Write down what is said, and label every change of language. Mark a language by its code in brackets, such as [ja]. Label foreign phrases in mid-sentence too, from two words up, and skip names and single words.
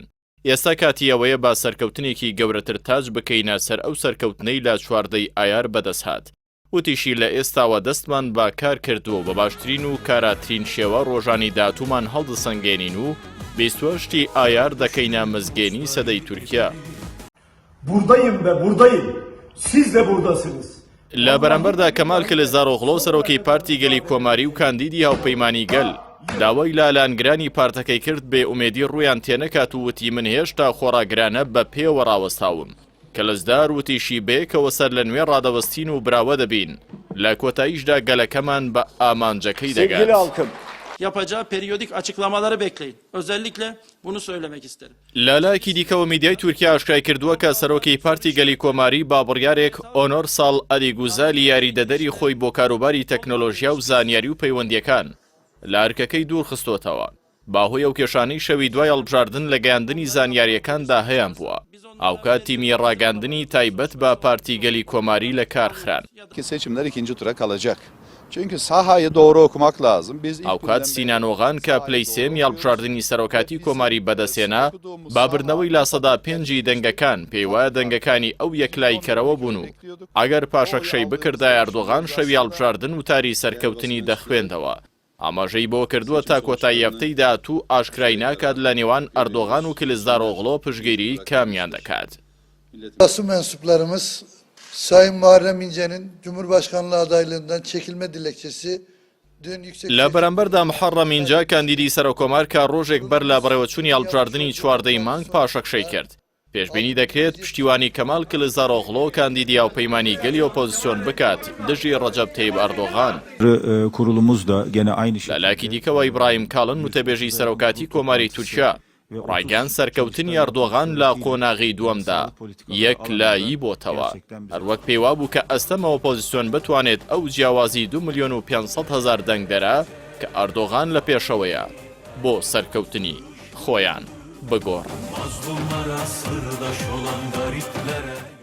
[ckb] ئێستا کاتی ئەوەیە با سەرکەوتنێکی گەورەتر تاج بکەینە سەر ئەو سەرکەوتنەی لە چواردەی ئایار بەدەست هات. وتیشی لە ئێستاوە دەستمان با کار کردووە بە باشترین و کاراترین شێوە ڕۆژانی داهاتوومان هەڵدەسەنگێنین و 28 ئایار دەکەینە مزگەێنی سەدەی تورکیا. [tr] Buradayım ve buradayım. Siz de buradasınız. [ckb] لە بەرامبەردا کەمال کلێزاڕۆغڵۆ سەرۆکی پارتی گەلی کۆماری و کاندیدی هاوپەیمانی گەل داوای لالانگرانی پارتەکەی کرد بێ ئومێدی ڕوویان تێنەکات و وتی من هێشتا خۆڕاگرانە بە پێوە ڕاوەستاوم. کەلەزدار وتیشی بەیەکەوە سەر لە نوێ ڕادەوەستین و براوە دەبین. لە کۆتاییشدا گەلەکەمان بە ئامانجەکەی دەگات. [tr] Yapacağı periyodik açıklamaları bekleyin. Özellikle bunu söylemek isterim. [ckb] لالایەکی دیکەوە میدیای تورکیا ئاشکرای کردووە کە سەرۆکی پارتی گەلی کۆماری با بڕیارێک ئۆنۆر ساڵ ئەلیگوزالی یاریدەدەری خۆی بۆ کاروباری تەکنۆلۆژیا و زانیاری و پەیوەندیەکان لە ئەرکەکەی دوور خستۆتەوە. باهۆی ئەو کێشانەی شەوی دوای هەڵبژاردن لە گەیاندنی زانیاریەکاندا هەیەیان بووە. ئاوکات تیمی ڕاگەاندنی تایبەت بە پارتی گەلی کۆماری لە کارخران. [tr] Seçimler ikinci tura kalacak. Çünkü sahayı doğru okumak lazım. Biz [ckb] ئاوکات سینانۆغان کە پلەی سێم هەڵبژاردننی سەرۆکاتی کۆماری بەدەسێنا بابردنەوەی لا سەدا پێنجی دەنگەکان پێی وایە دەنگەکانی ئەو یەکلایکەرەوە بوون و ئەگەر پاشەکشەی بکردای ئەردۆغان شەوی هەڵبژاردن و تاری سەرکەوتنی دەخوێندەوە. ئاماژەی بۆ کردووە تا کۆتایی هەفتەی داهاتوو ئاشکرای ناکات لە نێوان ئەردۆغان و کلێزداڕۆغڵۆ پشگیری کامیان دەکات. [tr] Basın mensuplarımız Sayın Muharrem İnce'nin Cumhurbaşkanlığı adaylığından çekilme dilekçesi dün yüksek... [ckb] لە بەرامبەردا محەڕەم ئینجا کاندیدی سەرۆکۆمار کە ڕۆژێک بەر لە بەڕێوەچوونی هەڵبژاردننی چواردەی مانگ پاشەکشەی کرد. پێشبینی دەکرێت پشتیوانی کەمال کلێزاڕۆغڵۆ کاندیدی هاوپەیمانی گەلی ئۆپۆزیسیۆن بکات دژی ڕەجەب تەیب ئەردۆغان. [tr] Kurulumuz da gene aynı [ckb] لە لایەکی دیکەوە ئیبراهیم کاڵن وتەبێژی سەرۆکاتی کۆماری تورکیا ڕایگەان سەرکەوتنی ئەردۆغان لە قۆناغی دووەمدا یەکلایی بۆتەوە. هەروەک پێوا بوو کە ئەستەمە ئۆپۆزیسیۆن بتوانێت ئەو جیاوازی 2,500,000 دەنگدەرە کە ئەردۆغان لە پێشەوەیە بۆ سەرکەوتنی خۆیان بگۆڕن.